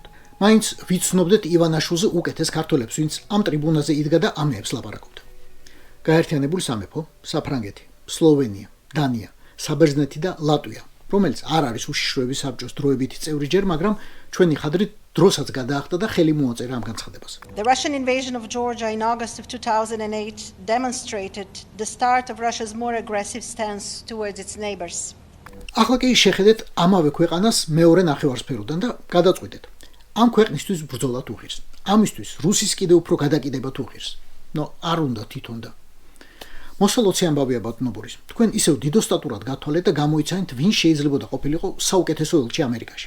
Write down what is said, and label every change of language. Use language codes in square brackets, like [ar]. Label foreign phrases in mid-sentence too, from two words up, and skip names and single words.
[ka] მაინც ვიცნობდეთ ივანაშვილზე უკეთეს ქართველებს, ვინც ამ ტრიბუნაზე იდგა და ამეებს ლაპარაკობდა. გაერთიანებული სამეფო, საფრანგეთი, სლოვენია, დანია, საბერძნეთი და ლატვია, რომელიც არ არის უშიშროების საბჭოს დროებითი წევრი ჯერ, მაგრამ ჩვენი ხადრით დროსაც გადაახდა და ხელი მოაწერა ამ განცხადებას. [en] The Russian invasion of Georgia in August of 2008 demonstrated the start of Russia's more aggressive stance towards its neighbors. [ka] ახლა კი შეხედეთ ამავე ქვეყანას მეორე ნახევარსფეროდან და გადაწყვიტეთ. ამ ქვეყნისთვის ბრძოლა თუ ღირს. ამისთვის რუსის კიდევ უფრო გადაკიდება თუ ღირს. არ უნდა თვითონ და მოსალოცი ამბავია ბატონო ბორის. თქვენ ისევ დიდოსტატურად გათვალეთ და გამოიცანით, ვინ შეიძლებოდა ყოფილიყო საუკეთესო ელჩი ამერიკაში.